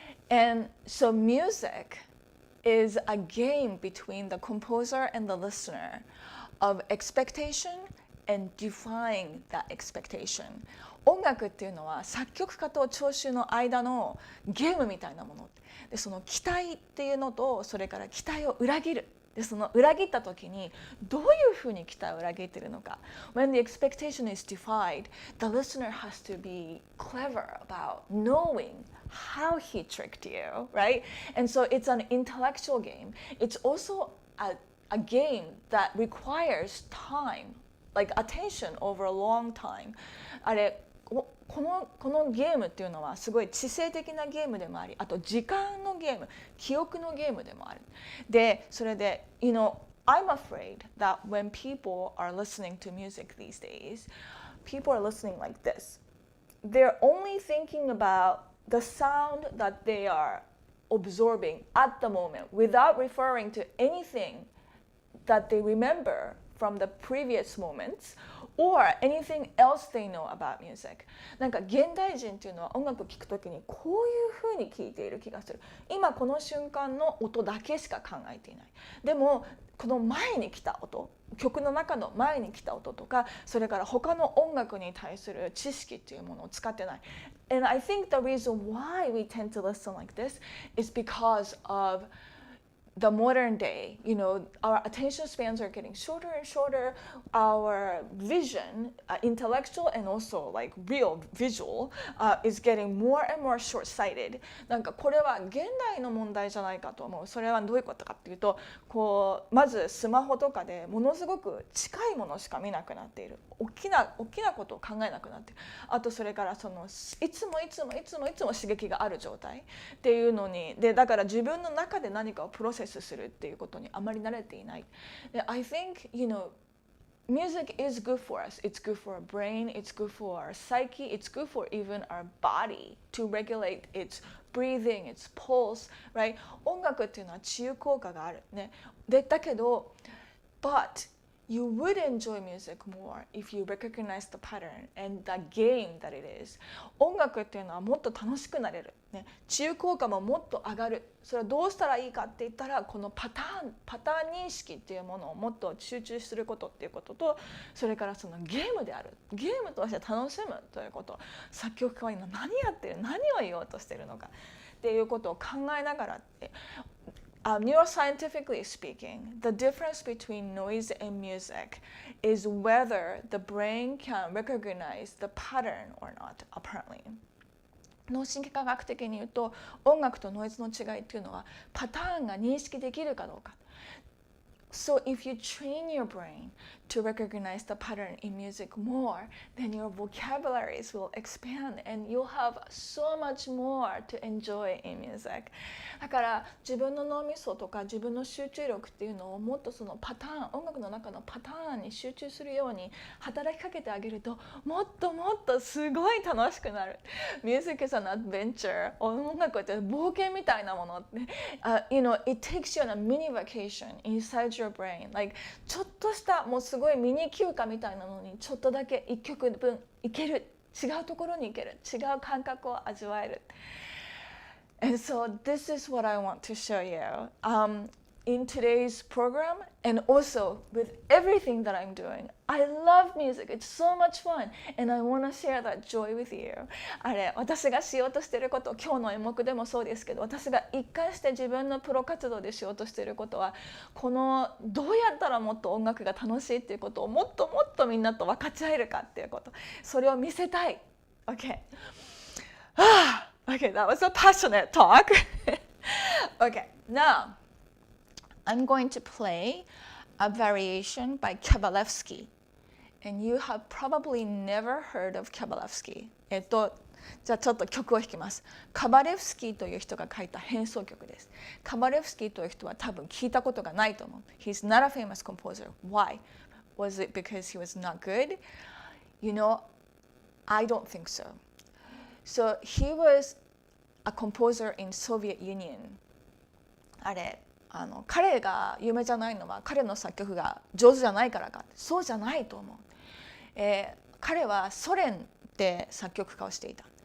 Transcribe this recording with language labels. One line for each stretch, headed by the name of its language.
English: And so music is a game between the composer and the listener of expectation and defying that expectation.
Japanese: 音楽っていうのは作曲家と聴衆の間のゲームみたいなもので、その期待っていうのとそれから期待を裏切る。でその裏切った時にどういうふうに期待を裏切っているのか。
English: When the expectation is defied, the listener has to be clever about knowing how he tricked you, right? And so it's an intellectual game. It's also a game that requires time, like attention over a long time.
Japanese: あれこのゲームっていうのはすごい知性的なゲームでもあり、あと時間のゲーム、記憶のゲームでもある。で、それで、
English: I'm afraid that when people are listening to music these days, people are listening like this. They're only thinking about the sound that they are absorbing at the moment without referring to anything that they remember from the previous moments or anything else they know about music.
Japanese: なんか現代人っていうのは音楽を聴くときにこういうふうに聴いている気がする。今この瞬間の音だけしか考えていない。でもこの前に来た音、曲の中の前に来た音とか、それから他の音楽に対する知識っていうものを使ってない。
English: And I think the reason why we tend to listen like this is because of the modern day, our attention spans are getting shorter and shorter. Our vision, intellectual and also like real visual, is getting more and more short-sighted.
Japanese: なんかこれは現代の問題じゃないかと思う。それはどういうことかっていうと、まずスマホとかでものすごく近いものしか見なくなっている。大きなことを考えなくなっている。あとそれからいつも刺激がある状態っていうのに、でだから自分の中で何かをプロセスするっていうことにあまり慣れていない。
English: で I think, music is good for us. It's good for our brain, it's good for our psyche, it's good for even our body to regulate its breathing, its pulse, right?
Japanese: 音楽っていうのは治癒効果があるね。でだけど
English: but you would enjoy music more if you recognize the pattern and the game that it is.
Japanese: 音楽っていうのはもっと楽しくなれる。ね、治癒効果ももっと上がる。それはどうしたらいいかって言ったら、このパターン認識っていうものをもっと集中することっていうことと、それからそのゲームである。ゲームとして楽しむということ。作曲家は今何やってる、何を言おうとしてるのかっていうことを考えながらって。
English: Neuroscientifically speaking, the difference between noise and music is whether the brain can recognize the pattern or not, apparently.
Japanese: 脳神経科学的に言うと、音楽とノイズの違いっていうのはパターンが認識できるかどうか。
English: So if you train your brain to recognize the pattern in music more, then your vocabularies will expand and you'll have so much more to enjoy in music.
Japanese: だから自分の脳みそとか自分の集中力っていうのをもっとそのパターン、音楽の中のパターンに集中するように働きかけてあげると、もっともっとすごい楽しくなる。
English: Music is an adventure.
Japanese: 音楽って冒険みたいなものって、
English: you know, it takes you on a mini vacation inside your brain.
Japanese: Like ちょっとしたもうすごいミニ休暇みたいなのにちょっとだけ1曲分いける、違うところに行ける、違う感覚を味わえる。
English: And so this is what I want to show you in today's program, and also with everything that I'm doing. I love music. It's so much fun, and I want to share that joy with you.
Japanese: あれ、私がしようとしていること、今日の演目でもそうですけど、私が一貫して自分のプロ活動でしようとしていることは、このどうやったらもっと音楽が楽しいっていうことをもっともっとみんなと分かち合えるかっていうこと、それを見せたい。
English: Okay. Okay, that was a passionate talk. Okay, now I'm going to play a variation by Kabalevsky. And you have probably never heard of Kabalevsky.
Japanese: じゃあちょっと曲を弾きます。カバレフスキーという人が書いた変奏曲です。カバレフスキーという人は多分聞いたことがないと思う。
English: He's not a famous composer. Why? Was it because he was not good? You know, I don't think so. So he was a composer in Soviet Union.
Japanese: あれ、彼が有名じゃないのは彼の作曲が上手じゃないからか。そうじゃないと思う。彼はソ連で作曲家をしていた。